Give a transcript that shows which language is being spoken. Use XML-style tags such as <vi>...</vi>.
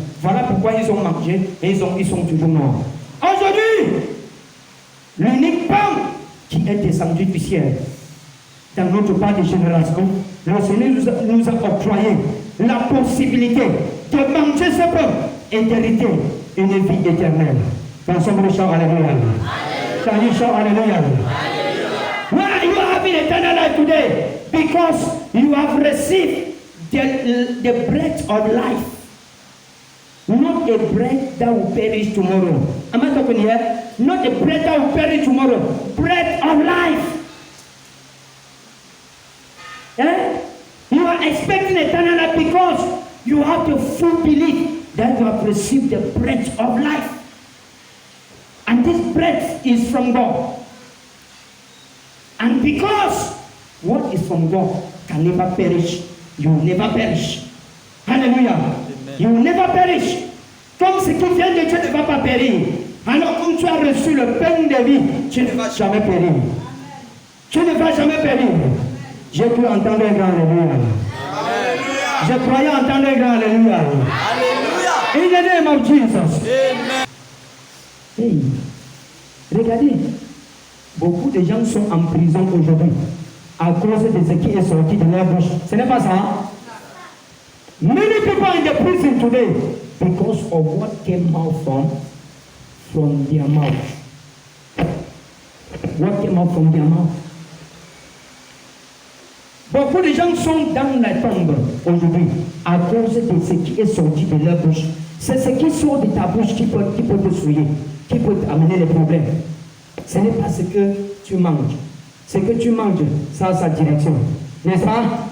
<fr>Voilà pourquoi ils ont mangé et ils sont toujours morts. Aujourd'hui, l'unique pain qui est descendu du ciel dans notre part de génération, le Seigneur nous a octroyé la possibilité de manger ce pain et d'hériter une vie éternelle. Dansons le chant, alléluia. Chant, alléluia.</fr> <en>Why you have eternal life today? Because you have received the bread of life. Not a bread that will perish tomorrow. Am I talking here? Not a bread that will perish tomorrow. Bread of life. You are expecting eternal life because you have the full belief that you have received the bread of life. And this bread is from God. And because what is from God can never perish, you will never perish. Hallelujah. Amen. You will never perish.</en> <fr>Comme ce qui vient de Dieu ne va pas périr. Alors comme tu as reçu le pain de vie, tu ne vas jamais périr. Tu ne vas jamais périr. J'ai pu entendre un grand alléluia. Je croyais entendre un grand alléluia. Alléluia.</fr> <en>In the name of Jesus. Amen.</en> <fr>Hey, regardez, beaucoup de gens sont en prison aujourd'hui à cause de ce qui est sorti de leur bouche. Ce n'est pas ça?</fr> <en>Many people are in the prison today because of what came out from their mouth. What came out from their mouth.</en> <fr>Beaucoup de gens sont dans la tombe aujourd'hui à cause de ce qui est sorti de leur bouche. C'est ce qui sort de ta bouche qui peut te souiller, qui peut t'amener les problèmes. Ce n'est pas ce que tu manges. Ce que tu manges, ça a sa direction. N'est-ce pas?</fr>